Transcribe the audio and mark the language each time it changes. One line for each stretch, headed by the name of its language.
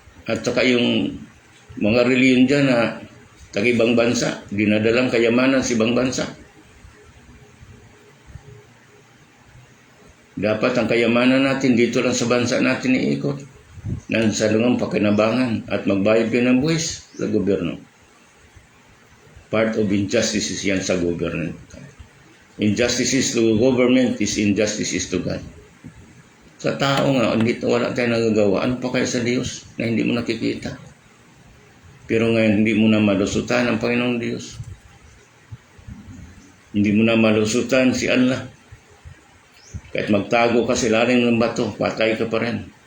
Filipino: At saka yung mga reliyon dyan na tag-ibang bansa, dinadalang kayamanan sa ibang bansa. Dapat ang kayamanan natin dito lang sa bansa natin iikot. Nang sa lungang pakinabangan at magbayad kayo ng buwis sa gobyerno.
English: Part of injustices
Filipino: yan sa gobyerno.
English: Injustices to government is injustices to God.
Filipino: Sa tao nga, wala tayong nagagawa. Ano pa kaya sa Diyos na hindi mo nakikita? Pero ngayon, hindi mo na malusutan ang Panginoong Diyos. Hindi mo na malusutan si Allah. Kahit magtago ka sa ilalim ng bato, patay ka pa rin.